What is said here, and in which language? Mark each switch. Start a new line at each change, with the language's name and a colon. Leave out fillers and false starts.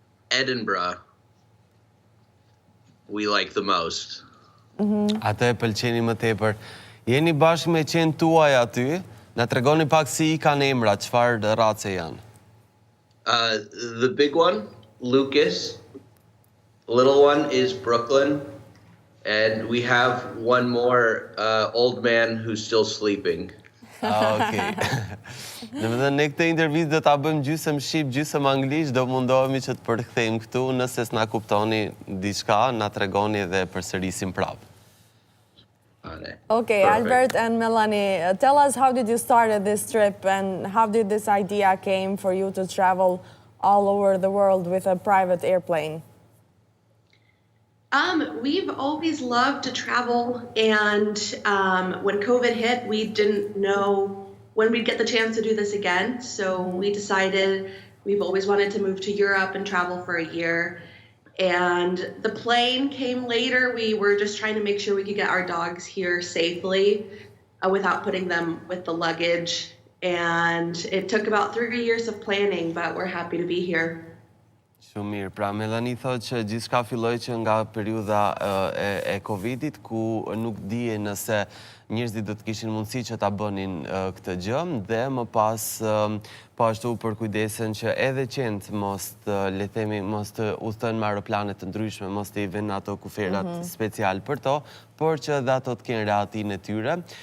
English: Edinburgh. We like the most.
Albanian: Atë e pëlqeni më tepër. Jeni bashkë me qenë tuaj aty, na tregoni pak si i kanë emra, çfarë race janë.
English: The big one, Lucas. The little one is Brooklyn. And we have one more old man who's still sleeping. Okej.
Albanian: Në ne këtë intervistë do ta bëjmë gjysmë shqip, gjysmë anglisht, do mundohemi që të përkthejmë këtu, nëse s'na kuptoni diçka, na tregoni dhe përsërisim prapë.
English: Okay, Albert and Melanie, tell us, how did you start this trip and how did this idea came for you to travel all over the world with a private airplane? We've always loved to travel, and when COVID hit, we didn't know when we'd get the chance to do this again. So we decided we've always wanted to move to Europe and travel for a year. And the plane came later. We were just trying to make sure we could get our dogs here safely without putting them with the luggage. And it took about 3 years of planning, but we're happy to be here.
Albanian: Shumë mirë. Pra, Melanie thotë që gjithçka filloi që nga periudha e Covidit, ku nuk dije nëse njerëzit do të kishin mundësi që ta bënin këtë gjë, dhe më pas po ashtu për kujdesen që edhe qentë mos të udhtojnë me aeroplane të ndryshme, mos të i vënë ato kuferat special për to, por që dhe ato të kenë rehatin e tyre.